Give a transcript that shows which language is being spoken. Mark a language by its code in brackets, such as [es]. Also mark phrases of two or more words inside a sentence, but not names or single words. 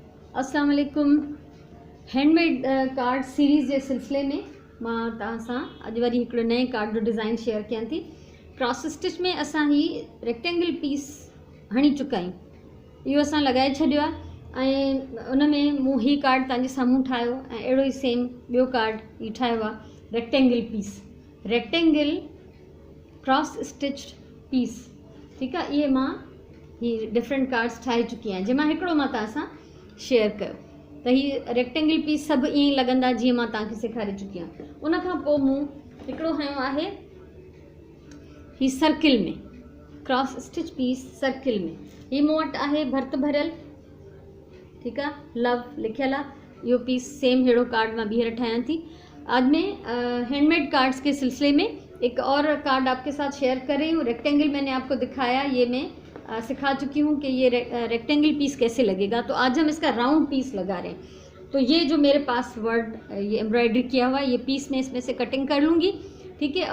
[ar] السلام عليكم. [en] handmade card series [sd] जे सिलसिले में मां तव्हां सां अॼु वरी हिकिड़ो नए कार्ड जो डिज़ाइन शेयर कयां थी। [en] cross stitch [sd] में असां ही [en] rectangle piece [sd] हणी चुका आहियूं, इहो असां लॻाए छॾियो आहे ऐं उन में मूं ही कार्ड तव्हांजे साम्हूं ठाहियो ऐं अहिड़ो ई सेम ॿियो कार्ड ही ठाहियो आहे [en] rectangle piece, rectangle cross stitch piece. [sd] ठीकु आहे, इहे मां ही [en] different cards [sd] ठाहे चुकी आहियां, जंहिंमां हिकिड़ो मां तव्हां सां शेयर कयो त हीअ [en] rectangle piece [sd] सभु ईअं ई लॻंदा जीअं मां तव्हांखे सेखारे चुकी आहियां। उन खां पोइ मूं हिकिड़ो खयों आहे ही सर्किल में, [en] cross stitch piece [sd] सर्किल में। ही मूं वटि आहे भर्त भरियल, ठीकु आहे, लव लिखियल आहे। इहो [en] piece same [sd] अहिड़ो कार्ड मां ॿीहर ठाहियां थी। [hi] आज में [en] handmade cards [hi] के सिलसिले में एक और कार्ड आपके साथ शेयर कर रही हूँ। रेक्टेंगल मैंने आपको दिखाया, ये मैं सिखा चुकी हूँ कि ये [en] rectangle piece [hi] कैसे लगेगा। तो आज हम इसका [en] round piece [hi] लगा रहे हैं। तो ये जो मेरे पास वर्ड ये एम्ब्रॉयडरी किया हुआ है, ये पीस मैं इसमें से कटिंग कर लूँगी, ठीक है।